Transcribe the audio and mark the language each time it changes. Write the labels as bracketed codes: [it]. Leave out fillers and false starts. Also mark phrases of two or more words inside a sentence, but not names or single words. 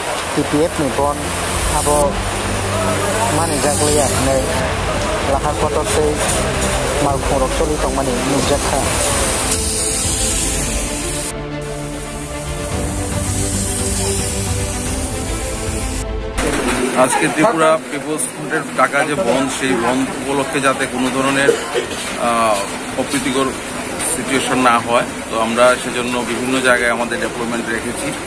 [trp] TPF ni pon abo mani jaglia nei lahar kotor sei mal khorok toli tong mani nukjakha [bn] আজকে ত্রিপুরা পিপলস ফ্রন্টের টাকা যে বন্ধ সেই বন্ধ উপলক্ষে যাতে কোনো ধরনের অপ্রীতিকর সিচুয়েশন না হয়, তো আমরা সেজন্য বিভিন্ন জায়গায় আমাদের ডেভেলপমেন্ট রেখেছি।